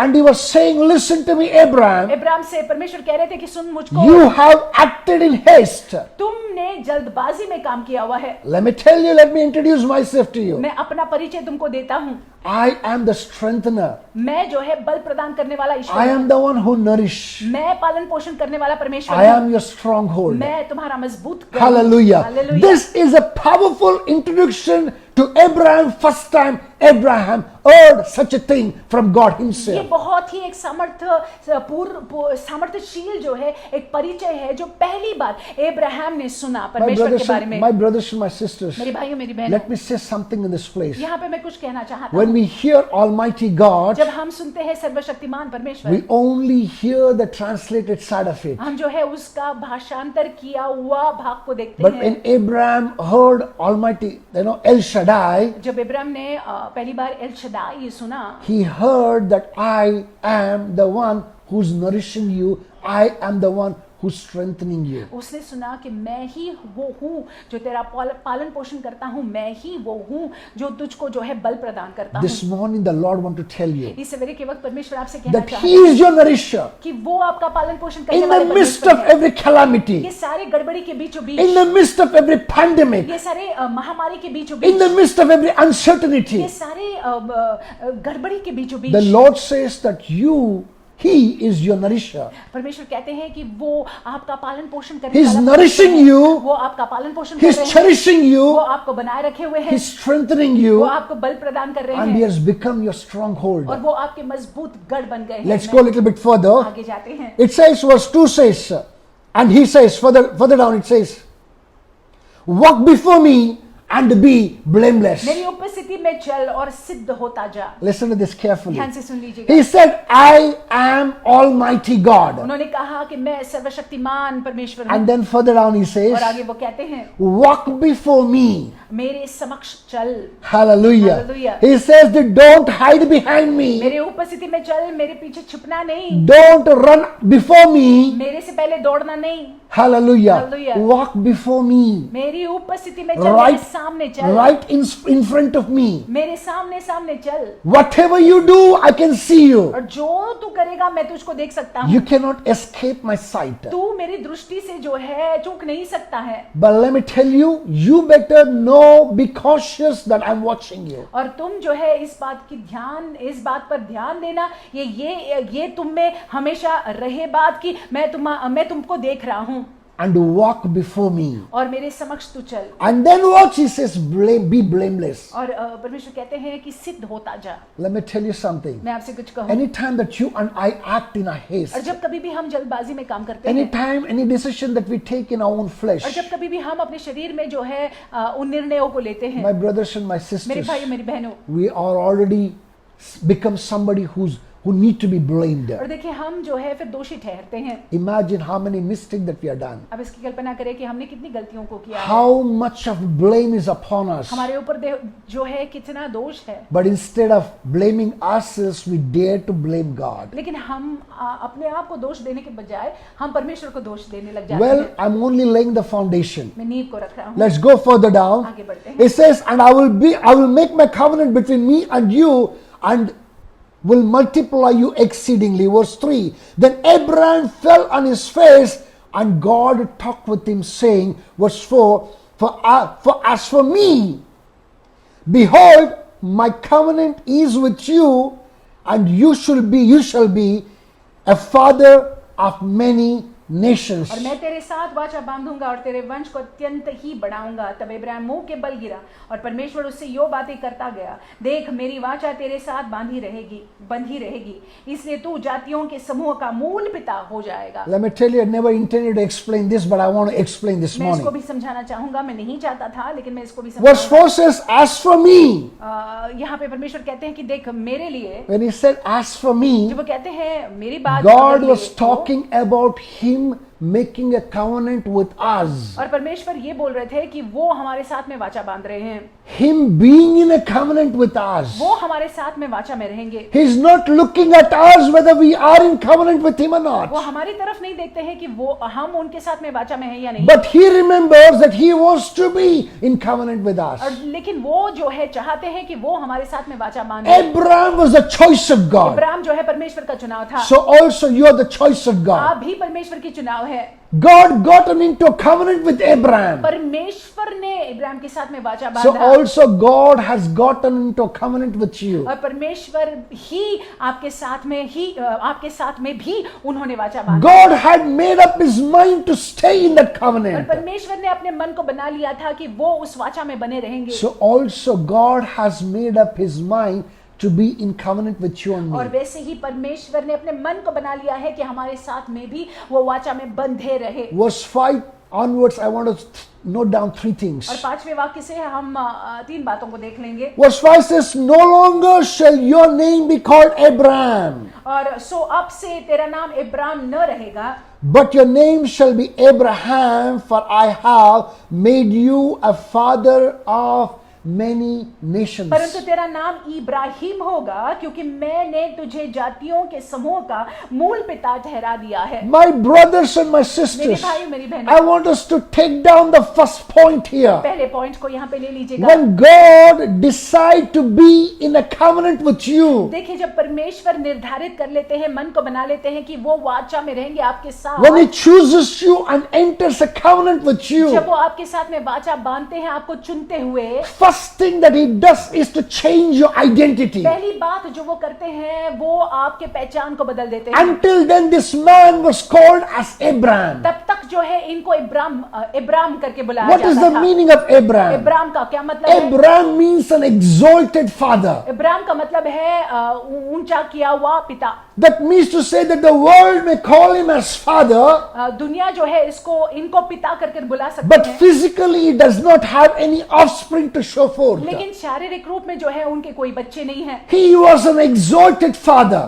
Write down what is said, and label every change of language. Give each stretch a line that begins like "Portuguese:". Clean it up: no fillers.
English: and he was saying, listen to me, Abraham,
Hindi: Ibrahim से परमेश्वर कह रहे थे कि सुन मुझको,
English: you have acted in haste.
Hindi: तुमने जल्दबाजी में काम किया हुआ है।
English: Let me tell you, let me introduce myself to you.
Hindi: मैं अपना परिचय तुमको देता हूँ।
English: I am the strengthener.
Hindi: मैं जो है बल प्रदान करने वाला ईश्वर
English: I
Hindi: हूँ।
English: am the one who nourish.
Hindi: मैं पालन पोषण करने वाला परमेश्वर
English: I
Hindi: हूँ।
English: am your stronghold.
Hindi: मैं तुम्हारा मजबूत गढ़ हूँ।
English: Hallelujah.
Hindi: Hallelujah।
English: This is a powerful introduction to Abraham. First time Abraham heard such a thing from God
Hindi: ये
English: himself.
Hindi: बहुत ही एक सामर्थ्यशील जो है एक परिचय है जो पहली बार अब्राहम ने सुना
English: My
Hindi: परमेश्वर
English: brothers,
Hindi: के बारे में।
English: my brothers and my sisters,
Hindi: मेरे भाइयों मेरी बहनों,
English: let me say something in this place.
Hindi: यहाँ पे मैं कुछ कहना चाहता
English: When
Hindi: हूँ।
English: we hear Almighty God,
Hindi: जब हम सुनते हैं सर्वशक्तिमान परमेश्वर,
English: we only hear the translated side of it.
Hindi: हम जो है उसका भाषांतर किया हुआ भाग को देखते
English: But
Hindi: हैं।
English: when Abraham heard Almighty, El Shaddai,
Hindi: जब इब्राहिम ने पहली बार एल शदाई सुना,
English: he heard that I am the one who's nourishing you. I am the one who's strengthening you.
Hindi: उसने सुना कि मैं ही वो हूँ जो तेरा पालन पोषण करता हूँ, मैं ही वो हूँ जो तुझको जो है बल प्रदान करता हूँ।
English: This morning, the Lord want to tell you
Hindi: इस सवेरे के वक्त परमेश्वर आपसे कहना
English: that
Hindi: चाहता
English: He is your nourisher
Hindi: कि वो आपका पालन पोषण करने
English: in
Hindi: वाले
English: the midst
Hindi: परमेश्वर
English: of
Hindi: है।
English: every calamity,
Hindi: ये सारे गड़बड़ी के बीचों बीच,
English: in the midst of every pandemic,
Hindi: ये सारे महामारी के बीचों
English: in the
Hindi: beach,
English: midst of every
Hindi: ये
English: uncertainty.
Hindi: सारे गड़बड़ी के बीचों
English: The
Hindi: beach
English: Lord says that He is your nourisher.
Hindi: परमेश्वर कहते हैं कि वो आपका पालन पोषण करने
English: He's
Hindi: वाला
English: nourishing
Hindi: परमेश्वर है।
English: you.
Hindi: वो आपका पालन पोषण कर
English: He's
Hindi: रहे हैं,
English: cherishing
Hindi: वो
English: you.
Hindi: आपको बनाए रखे हुए हैं,
English: He's strengthening
Hindi: वो
English: you.
Hindi: आपको बल प्रदान कर रहे
English: And He
Hindi: हैं
English: has become your stronghold.
Hindi: और वो आपके मजबूत गढ़ बन गए हैं।
English: Let's go a little bit further.
Hindi: आगे जाते हैं।
English: It says, verse 2 says, and he says, further down it says, walk before me and be blameless.
Hindi: मेरी उपस्थिति में चल और सिद्ध होता जा।
English: Listen to this carefully.
Hindi: ध्यान से सुन लीजिएगा।
English: He said, I am Almighty God.
Hindi: उन्होंने कहा कि मैं सर्वशक्तिमान परमेश्वर हूँ।
English: And then further down he says,
Hindi: और आगे वो कहते हैं
English: walk before me.
Hindi: मेरे समक्ष चल।
English: Hallelujah.
Hindi: Hallelujah.
English: He says that don't hide behind me.
Hindi: मेरे उपस्थिति में चल, मेरे पीछे छुपना नहीं,
English: Don't run before me.
Hindi: मेरे से पहले दौड़ना नहीं।
English: Hallelujah.
Hindi: Hallelujah.
English: Walk before me.
Hindi: मेरी उपस्थिति में चल, मेरे सामने चल,
English: Right in front of me.
Hindi: मेरे सामने सामने चल।
English: Whatever you do, I can see you.
Hindi: और जो तू करेगा मैं तुझको देख सकता हूँ।
English: You cannot escape my sight.
Hindi: तू मेरी दृष्टि से जो है चूक नहीं सकता है।
English: But let me tell you, you better know, be cautious that I'm watching you.
Hindi: और तुम जो है इस बात पर ध्यान देना, ये तुम में हमेशा रहे बात कि मैं तुमको देख रहा हूँ
English: And walk before me.
Hindi: और मेरे समक्ष तू चल।
English: And then watch, he says, be blameless.
Hindi: और परमेश्वर कहते हैं कि सिद्ध होता जा।
English: Let me tell you something.
Hindi: मैं आपसे कुछ कहूँ,
English: Anytime that you and I act in a
Hindi: और
English: haste,
Hindi: जब कभी भी हम जल्दबाजी में काम करते हैं,
English: anytime, any decision that we take in our own
Hindi: और
English: flesh,
Hindi: जब कभी भी हम अपने शरीर में जो है उन निर्णयों को लेते हैं,
English: my brothers and my
Hindi: मेरे
English: sisters,
Hindi: भाइयों मेरी बहनों,
English: we are already become somebody who need to be blamed.
Hindi: और देखिए हम जो है फिर दोषी ठहरते हैं।
English: Imagine how many mistakes that we have done.
Hindi: अब इसकी कल्पना करें कि हमने कितनी गलतियों को किया है।
English: How much of blame is upon us.
Hindi: हमारे ऊपर जो है कितना दोष है,
English: But instead of blaming ourselves, we dare to blame God.
Hindi: लेकिन हम अपने आप को दोष देने के बजाय हम परमेश्वर को दोष देने लग जाते
English: Well,
Hindi: हैं।
English: I'm only laying the foundation.
Hindi: मैं नींव को रख रहा हूँ।
English: Let's go further down.
Hindi: आगे बढ़ते हैं।
English: It says, and I will make my covenant between me and you, and will multiply you exceedingly. Verse 3. Then Abraham fell on his face, and God talked with him, saying, verse 4, for as for me, behold, my covenant is with you, and you shall be a father of many nations.
Hindi: और मैं तेरे साथ वाचा बांधूंगा और तेरे वंश को अत्यंत ही बढ़ाऊंगा। तब इब्राहिम मुंह के बल गिरा और परमेश्वर उससे यो बातें करता गया, देख मेरी वाचा तेरे साथ बंधी रहेगी, इसलिए तू जातियों के समूह का मूल पिता हो जाएगा।
English: Let me tell you, I never intended to explain this, but I want to explain this
Hindi: मैं इसको
English: morning.
Hindi: भी समझाना चाहूंगा, मैं नहीं चाहता था लेकिन मैं इसको भी
English: Verse 4 says, as for me.
Hindi: यहाँ पे परमेश्वर कहते हैं कि देख मेरे लिए,
English: When he said, as for me,
Hindi: जब वो कहते हैं मेरी बात
English: God
Hindi: अगर
English: was
Hindi: ले तो,
English: talking about him making a covenant with us.
Hindi: और परमेश्वर ये बोल रहे थे कि वो हमारे साथ में वाचा बांध रहे हैं,
English: Him being in a covenant with us.
Hindi: वो हमारे साथ में वाचा में रहेंगे।
English: He's not looking at us whether we are in covenant with him or
Hindi: वो
English: not.
Hindi: हमारी तरफ नहीं देखते हैं कि वो हम उनके साथ में वाचा में है या नहीं,
English: But he remembers that he wants to be in covenant with us.
Hindi: और लेकिन वो जो है चाहते हैं कि वो हमारे साथ में वाचा बांधे।
English: Abraham was the choice of God.
Hindi: Abraham जो है परमेश्वर का चुनाव था,
English: So also you are the choice of God.
Hindi: आप भी परमेश्वर की चुनाव है।
English: God got into a covenant with Abraham.
Hindi: परमेश्वर ने इब्राहिम के साथ में वाचा
English: So
Hindi: बांधा,
English: also God has gotten into a covenant with you.
Hindi: और परमेश्वर ही आपके साथ में भी उन्होंने वाचा बांधा।
English: God had made up his mind to stay in that
Hindi: और
English: covenant.
Hindi: परमेश्वर ने अपने मन को बना लिया था कि वो उस वाचा में बने रहेंगे।
English: So also God has made up his mind to be in covenant with you and
Hindi: और
English: me.
Hindi: वैसे ही परमेश्वर ने अपने मन को बना लिया है कि हमारे साथ में भी वो वाचा में बंधे रहे।
English: Verse 5 onwards, I want to note down three things.
Hindi: और 5वें वाक्य से हम 3 बातों को देख लेंगे।
English: Verse 5 says, no longer shall your name be called Abraham,
Hindi: और सो अब से तेरा नाम इब्राहिम न रहेगा,
English: but your name shall be Abraham, for I have made you a father of many nations.
Hindi: परंतु तेरा नाम इब्राहिम होगा क्योंकि मैंने तुझे जातियों के समूह का मूल पिता ठहरा दिया है।
English: My brothers and my
Hindi: मेरे
English: sisters,
Hindi: भाई मेरी बहनों,
English: I want us to take down the first point here.
Hindi: पहले पॉइंट को यहाँ पे ले लीजिएगा।
English: When God decide to be in a covenant with you,
Hindi: देखिए जब परमेश्वर निर्धारित कर लेते हैं, मन को बना लेते हैं कि वो वाचा में रहेंगे आपके साथ,
English: when he chooses you and enters a covenant with you,
Hindi: जब वो आपके साथ में वाचा बांधते हैं आपको चुनते हुए,
English: first thing that he does is to change your identity.
Hindi: पहली बात जो वो करते हैं वो आपके पहचान को बदल देते हैं।
English: Until then this man was called as Abraham.
Hindi: तब तक जो है इनको इब्राहिम करके बुलाया
English: What is
Hindi: जाता
English: the
Hindi: था।
English: meaning of Abraham?
Hindi: इब्राहिम का क्या मतलब है?
English: Abraham means an exalted father.
Hindi: Ibrahim का मतलब है ऊंचा किया हुआ पिता।
English: That means to say that the world may call him as father,
Hindi: दुनिया जो है इनको पिता करके बुला सकते
English: but
Hindi: हैं,
English: physically he does not have any offspring to show forth.
Hindi: लेकिन शारीरिक रूप में जो है उनके कोई बच्चे नहीं हैं।
English: He was an exalted father.